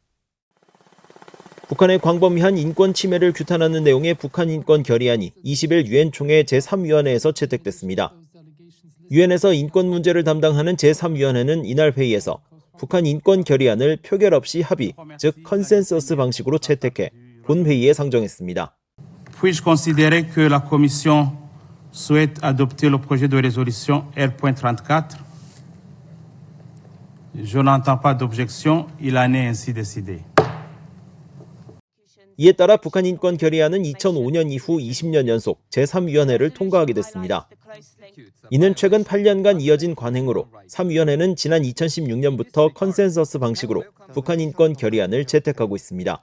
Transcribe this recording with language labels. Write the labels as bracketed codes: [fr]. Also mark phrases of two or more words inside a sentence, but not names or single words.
[ko] 북한의 광범위한 인권 침해를 규탄하는 내용의 북한인권결의안이 20일 유엔 총회 제3위원회에서 채택됐습니다. 유엔에서 인권 문제를 담당하는 제3위원회는 이날 회의에서 북한 인권결의안을 표결 없이 합의, 즉 컨센서스 방식으로 채택해 본회의에 상정했습니다. [fr] Puis-je considérer que la Commission souhaite adopter le projet de résolution R.34? Je n'entends pas d'objection, il en est ainsi décidé. [ko] 이에 따라 북한인권결의안은 2005년 이후 20년 연속 제3위원회를 통과하게 됐습니다. 이는 최근 8년간 이어진 관행으로 3위원회는 지난 2016년부터 컨센서스 방식으로 북한인권결의안을 채택하고 있습니다.